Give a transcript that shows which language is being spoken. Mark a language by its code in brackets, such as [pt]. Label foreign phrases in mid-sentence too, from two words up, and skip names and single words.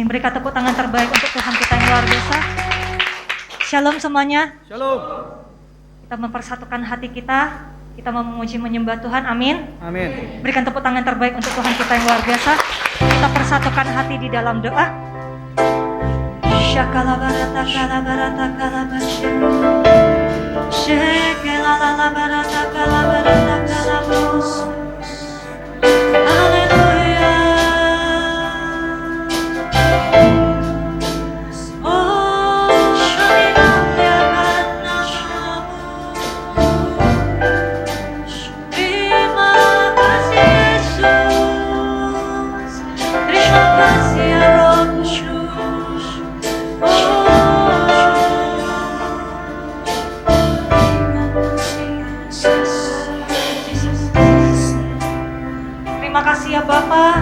[id] Berikan tepuk tangan terbaik untuk Tuhan kita yang luar biasa. Shalom semuanya. Shalom. Kita mempersatukan hati kita. Kita mau memuji menyembah Tuhan. Amin. Amin. Berikan tepuk tangan terbaik untuk Tuhan kita yang luar biasa. Kita persatukan hati di dalam doa. Shakalabarata kalabarata kalabashe. Shekelalabarata kalabarata kalabos. Haleluya. Oh, shalimuliakan namamu. Terima kasih Yesus. Terima kasih ya Roh Kudus. Terima kasih ya Bapa.